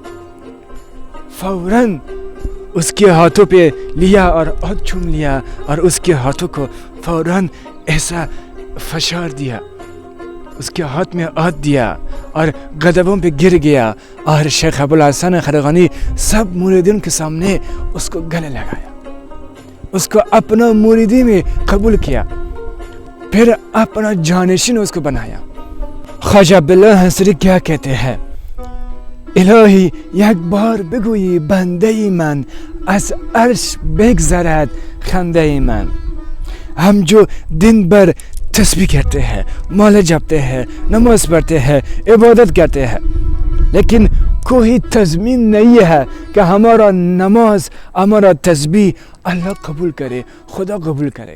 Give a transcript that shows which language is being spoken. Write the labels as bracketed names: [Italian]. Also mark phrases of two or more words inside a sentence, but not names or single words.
[Urdu] فوراً اس کے ہاتھوں پہ لیا اور ہاتھ چوم لیا، اور اس کے ہاتھوں کو فوراً ایسا فشار دیا، اس کے ہاتھ میں ہاتھ دیا اور قدموں پہ گر گیا. اور شیخ ابو الحسن خرقانی سب مریدین کے سامنے اس کو گلے لگایا، اس کو اپنا مریدی میں قبول کیا، پھر اپنا جانشین اس کو بنایا. خواجہ عبداللہ انصاری کیا کہتے ہیں، [Persian] الهی یک بار بگویی بنده من از عرش بگذرد خنده من. [Urdu] ہم جو دن بھر تسبیح کرتے ہیں، مالا جپتے ہیں، نماز پڑھتے ہیں، عبادت کرتے ہیں، لیکن کوئی تضمین نہیں ہے کہ ہمارا نماز، ہمارا تسبیح اللہ قبول کرے، خدا قبول کرے.